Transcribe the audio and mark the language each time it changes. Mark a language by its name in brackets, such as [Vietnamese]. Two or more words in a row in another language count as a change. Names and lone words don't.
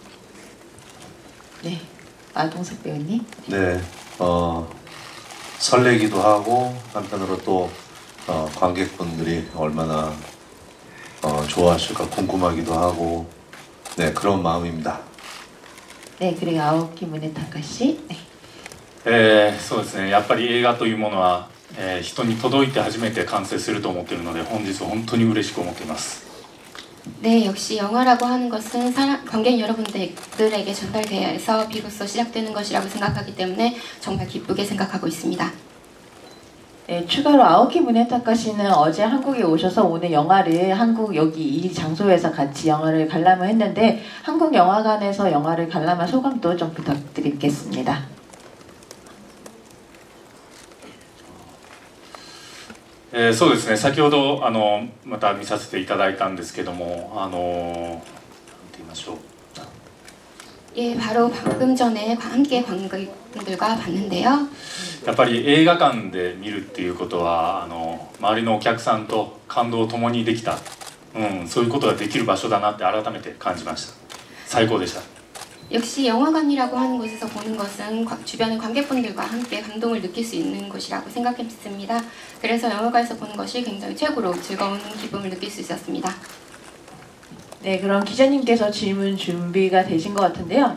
[Korean] 네, 마동석 배우님. 네, 설레기도 하고 한편으로 또 관객분들이 얼마나 좋아하실까 궁금하기도 하고 네, 그런 마음입니다. 네, 그리고 아오키 문에타카 씨. 네. [Japanese] そうですね、やっぱり映画というものは、人に届いて初めて完成すると思っているので本日は本当に嬉しく思っています。 [Korean] 네, 역시 영화라고 하는 것은 관객 여러분들에게 전달돼야 해서 비로소 시작되는 것이라고 생각하기 때문에 정말 기쁘게 생각하고 있습니다. 네, 추가로 아오키 문에타카 씨는 어제 한국에 오셔서 오늘 영화를 여기 이 장소에서 같이 영화를 관람을 했는데 한국 영화관에서 영화를 관람한 소감도 좀 부탁드리겠습니다. [Japanese] そうですね、先ほどまた見させていただいたんですけどもなんて言いましょう [Korean] 예, 바로 방금 전에 함께 관객분들과 봤는데요. [Japanese] やっぱり映画館で見るっていうことは周りのお客さんと感動を共にできた、そういうことができる場所だなって改めて感じました。最高でした。 [Korean] 역시 영화관이라고 하는 곳에서 보는 것은 주변의 관객분들과 함께 감동을 느낄 수 있는 곳이라고 생각했습니다. 그래서 영화관에서 보는 것이 굉장히 최고로 즐거운 기쁨을 느낄 수 있었습니다. 네, 그럼 기자님께서 질문 준비가 되신 것 같은데요.